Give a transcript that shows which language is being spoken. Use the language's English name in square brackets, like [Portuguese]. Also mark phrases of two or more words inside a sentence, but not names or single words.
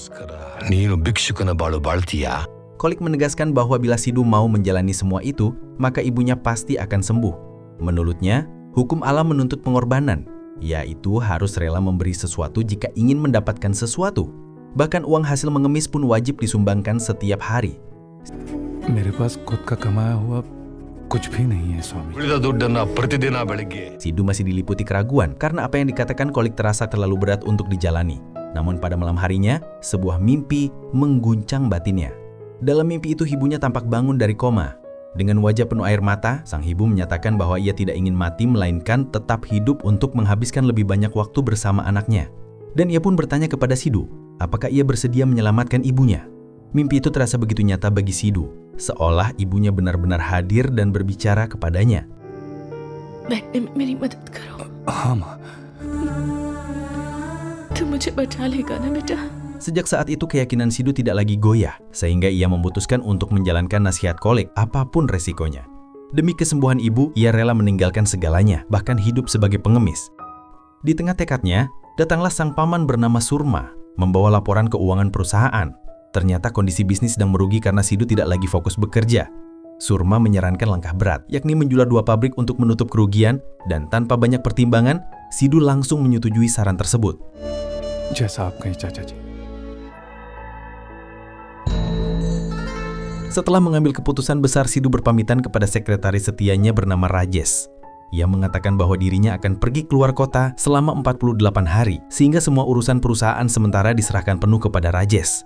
[Indonesian] Kolik menegaskan bahwa bila Sidhu mau menjalani semua itu, maka ibunya pasti akan sembuh. Menurutnya, hukum alam menuntut pengorbanan, yaitu harus rela memberi sesuatu jika ingin mendapatkan sesuatu. Bahkan uang hasil mengemis pun wajib disumbangkan setiap hari. [Hindi] कुछ भी नहीं है स्वामी। [Kannada] ಉಳಿದ ದುಡ್ಡನ್ನ ಪ್ರತಿದಿನ ಬೆಳಿಗ್ಗೆ [Indonesian] Sidhu masih diliputi keraguan karena apa yang dikatakan Kolik terasa terlalu berat untuk dijalani. Namun pada malam harinya, sebuah mimpi mengguncang batinnya. Dalam mimpi itu ibunya tampak bangun dari koma. Dengan wajah penuh air mata, sang ibu menyatakan bahwa ia tidak ingin mati melainkan tetap hidup untuk menghabiskan lebih banyak waktu bersama anaknya. Dan ia pun bertanya kepada Sidhu, apakah ia bersedia menyelamatkan ibunya. Mimpi itu terasa begitu nyata bagi Sidhu, seolah ibunya benar-benar hadir dan berbicara kepadanya. [Hindi] बैठने में मेरी मदद करो। हाँ माँ। तुम मुझे बचा लेगा ना बेटा? [Indonesian] Sejak saat itu keyakinan Sidhu tidak lagi goyah, sehingga ia memutuskan untuk menjalankan nasihat Kolik apapun resikonya. Demi kesembuhan ibu, ia rela meninggalkan segalanya, bahkan hidup sebagai pengemis. Di tengah tekadnya, datanglah sang paman bernama Surma, membawa laporan keuangan perusahaan. Ternyata kondisi bisnis sedang merugi karena Sidhu tidak lagi fokus bekerja. Surma menyarankan langkah berat, yakni menjual 2 pabrik untuk menutup kerugian, dan tanpa banyak pertimbangan, Sidhu langsung menyetujui saran tersebut. [Hindi] जैसा आप कहें चाचा जी। [Indonesian] Setelah mengambil keputusan besar, Sidhu berpamitan kepada sekretaris setianya bernama Rajesh. Ia mengatakan bahwa dirinya akan pergi keluar kota selama 48 hari, sehingga semua urusan perusahaan sementara diserahkan penuh kepada Rajesh.